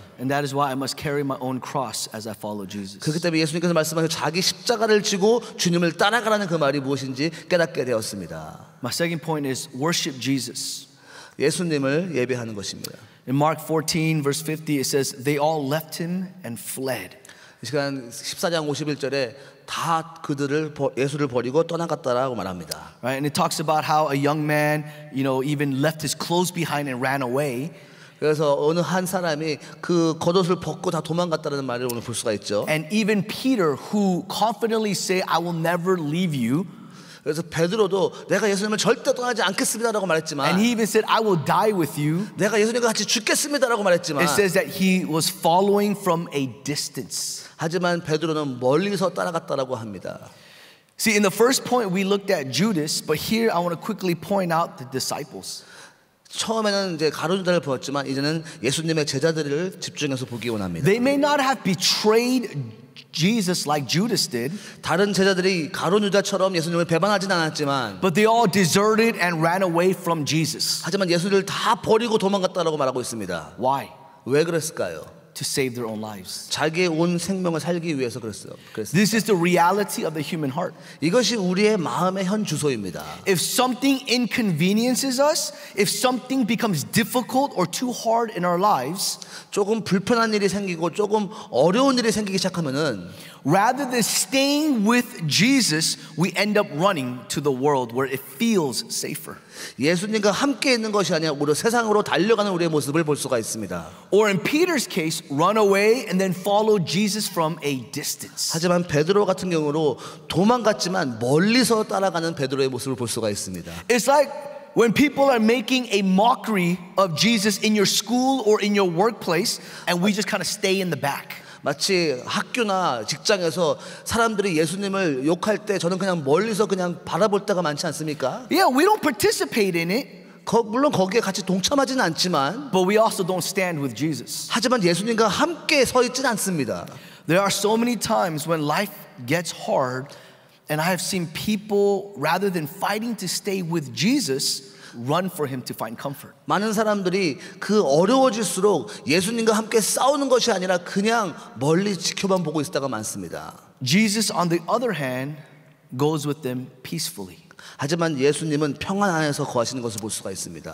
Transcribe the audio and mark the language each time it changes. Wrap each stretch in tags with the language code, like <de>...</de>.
<en>And that is why I must carry my own cross as I follow Jesus.</en> <ko>그렇기 때문에 예수님께서 말씀하신 자기 십자가를 지고 주님을 따라가라는 그 말이 무엇인지 깨닫게 되었습니다.</ko> <en>My second point is worship Jesus.</en> <ko>예수님을 예배하는 것입니다.</ko> <en>In Mark 14 verse 50 it says they all left him and fled.</en> <ko>이 시간 14장 51절에 다 그들을 예수를 버리고 떠나갔다라고 말합니다.</ko> <en>Right? And it talks about how a young man, even left his clothes behind and ran away.</en> <ko>그래서 어느 한 사람이 그 겉옷을 벗고 다 도망갔다는 말을 오늘 볼 수가 있죠.</ko> <en>And even Peter, who confidently say, I will never leave you.</en> <ko>그래서 베드로도 내가 예수님을 절대 떠나지 않겠습니다라고 말했지만,</ko> <en>And he even said, I will die with you.</en> <ko>내가 예수님과 같이 죽겠습니다라고 말했지만,</ko> <en>It says that he was following from a distance.</en> <ko>하지만 베드로는 멀리서 따라갔다라고 합니다.</ko> <en>See, in the first point we looked at Judas, but here I want to quickly point out the disciples.</en> <ko>처음에는 이제 가룟 유다를 보았지만 이제는 예수님의 제자들을 집중해서 보기 원합니다.</ko> <en>They may not have betrayed Jesus like Judas did,</en> <ko>다른 제자들이 가룟 유다처럼 예수님을 배반하진 않았지만,</ko> <en>but they all deserted and ran away from Jesus.</en> <ko>하지만 예수를 다 버리고 도망갔다라고 말하고 있습니다.</ko> <en>Why?</en> <ko>왜 그랬을까요?</ko> <en>To save their own lives.</en> <ko>자기의 온 생명을 살기 위해서 그랬어요.</ko> <en>This is the reality of the human heart.</en> <ko>이것이 우리의 마음의 현 주소입니다.</ko> <en>If something inconveniences us, if something becomes difficult or too hard in our lives,</en> <ko>조금 불편한 일이 생기고 조금 어려운 일이 생기기 시작하면은</ko> <en>rather than staying with Jesus, we end up running to the world where it feels safer.</en> <ko>예수님과 함께 있는 것이 아니라 오히려 세상으로 달려가는 우리의 모습을 볼 수가 있습니다.</ko> <en>Or in Peter's case, run away and then follow Jesus from a distance.</en> <ko>하지만 베드로 같은 경우로 도망갔지만 멀리서 따라가는 베드로의 모습을 볼 수가 있습니다.</ko> <en>It's like when people are making a mockery of Jesus in your school or in your workplace and we just kind of stay in the back.</en> <ko>마치 학교나 직장에서 사람들이 예수님을 욕할 때 저는 그냥 멀리서 그냥 바라볼 때가 많지 않습니까?</ko> <en>Yeah, we don't participate in it,</en> <ko>물론 거기에 같이 동참하지는 않지만,</ko> <en>but we also don't stand with Jesus.</en> <ko>하지만 예수님과 함께 서 있지는 않습니다.</ko> <en>There are so many times when life gets hard and I have seen people rather than fighting to stay with Jesus run for him to find comfort.</en> <ko>많은 사람들이 그 어려워질수록 예수님과 함께 싸우는 것이 아니라 그냥 멀리 지켜만 보고 있을 때가 많습니다.</ko> <en>Jesus, on the other hand, goes with them peacefully.</en> <ko>하지만 예수님은 평안 안에서 거하시는 것을 볼 수가 있습니다.</ko>